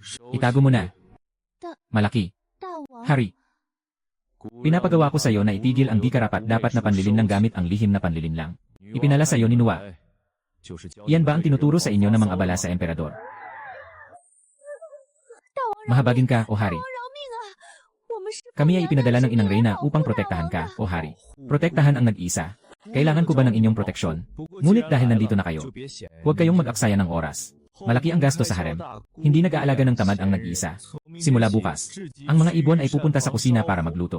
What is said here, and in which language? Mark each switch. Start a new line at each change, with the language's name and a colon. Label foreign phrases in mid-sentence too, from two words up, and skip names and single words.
Filipino: Itago mo na. Malaki.
Chinese: 大王，
Filipino: Hari. Pinapagawa ko sa iyo na itigil ang di karapat dapat na panlilin lang gamit ang lihim na panlilin lang. Ipinala sa iyo ni Nuwa. Iyan ba ang tinuturo sa inyo ng mga abala sa emperador?
Chinese: 大王
Filipino: Mahabagin ka, o hari.
Chinese: 饶命啊！我们是
Filipino: Kami ay ipinadala ng Inang Reyna upang protektahan ka, o hari. Protektahan ang nag-isa. Kailangan ko ba ng inyong proteksyon? Ngunit dahil nandito na kayo, huwag kayong mag-aksaya ng oras. Malaki ang gasto sa harem. Hindi nag-aalaga ng tamad ang nag-iisa. Simula bukas, ang mga ibon ay pupunta sa kusina para magluto.